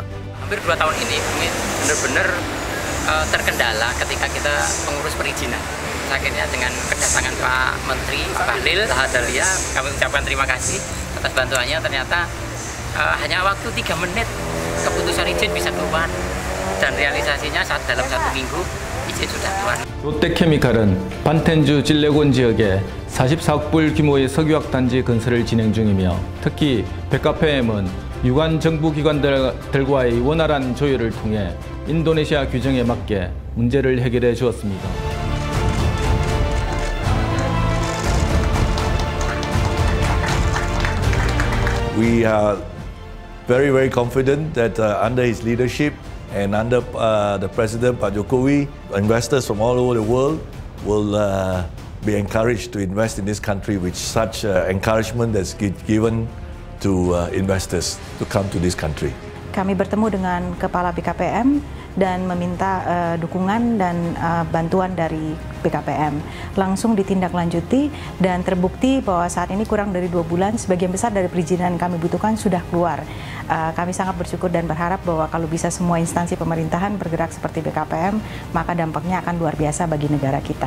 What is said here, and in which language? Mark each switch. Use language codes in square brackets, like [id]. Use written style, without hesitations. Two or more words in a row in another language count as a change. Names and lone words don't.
[id] Hampir 2 tahun ini kami benar-benar terkendala ketika kita mengurus perizinan. Akhirnya dengan kedatangan Pak Menteri, Pak Bahlil Lahadalia, kami ucapkan terima kasih atas bantuannya. Ternyata hanya waktu 3 menit keputusan izin bisa keluar dan realisasinya dalam 1 minggu izin sudah keluar. [ko] 롯데케미칼은 반텐주 진레곤 지역에 44억 불 규모의 석유화학 단지 건설을 진행 중이며, 특히 BKPM은 유관 정부 기관들과의 원활한 조율을 통해 인도네시아 규정에 맞게 문제를 해결해 주었습니다. [en] We are very confident that under his leadership and under the President Pak Jokowi, investors from all over the world will be encouraged to invest in this country with such encouragement that's given to investors to come to this country. [id] kami bertemu dengan Kepala BKPM dan meminta dukungan dan bantuan dari BKPM. Langsung ditindaklanjuti dan terbukti bahwa saat ini kurang dari 2 bulan, sebagian besar dari perizinan yang kami butuhkan sudah keluar. Kami sangat bersyukur dan berharap bahwa kalau bisa semua instansi pemerintahan bergerak seperti BKPM, maka dampaknya akan luar biasa bagi negara kita.